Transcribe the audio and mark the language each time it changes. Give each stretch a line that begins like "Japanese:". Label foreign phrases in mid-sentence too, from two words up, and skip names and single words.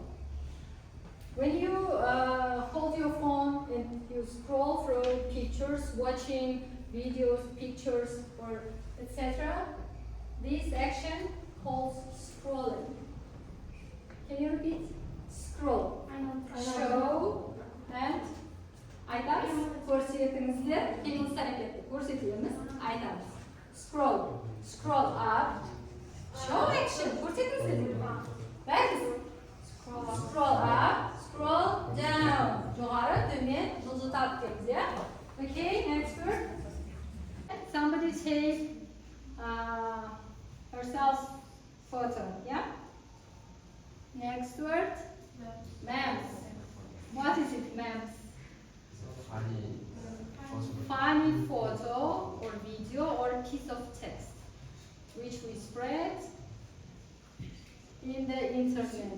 English: When you hold your phone and you scroll through pictures, watching videos, pictures, or etc., this action calls scrolling. Can you repeat? Scroll. Show and
Kazakh: айтамыз, көрсетіңіздер, келесі әрекетті көрсетеміз, айтамыз.
English: Scroll. Scroll up. Show action.
Kazakh: көрсетіңіздер. Бәріңіз.
English: Scroll up. Scroll down.
Kazakh: жоғары, төмен, жылжытады дейміз,
English: yeah? Okay, next word. Somebody take herself photo, yeah? Next word. Memes. What is it, memes? Funny photo or video or piece of text which we spread in the internet.